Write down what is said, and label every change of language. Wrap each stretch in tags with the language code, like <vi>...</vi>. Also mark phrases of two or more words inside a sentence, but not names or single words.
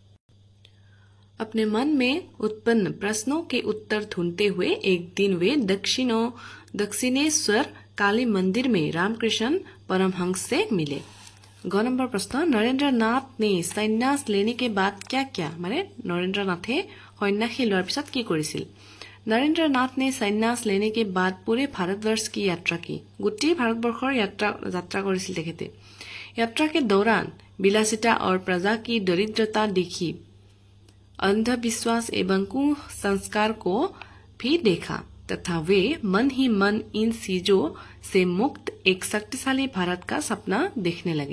<hi>अपने मन में उत्पन्न प्रश्नों के उत्तर ढूंढते हुए एक दिन वे दक्षिणेश्वर काली मंदिर में रामकृष्ण परमहंस से मिले। 9 नंबर प्रश्न नरेंद्र नाथ ने संन्यास लेने के बाद क्या किया।</hi> <as>মানে নৰেন্দ্ৰ নাথে সন্যাসী লোৱাৰ পিছত কি কৰিছিল।</as> <hi>नरेंद्र नाथ ने संन्यास लेने के बाद पूरे भारतवर्ष की यात्रा की।</hi> <as>গোটেই ভাৰতবৰ্ষৰ যাত্ৰা কৰিছিল তেখেতে।</as> <hi>यात्रा के दौरान विलासिता और प्रजा की दरिद्रता देखी अंधविश्वास एवं कुसंस्कार को भी देखा तथा वे मन ही मन इन चीजों से मुक्त एक शक्तिशाली भारत का सपना देखने लगे।</hi>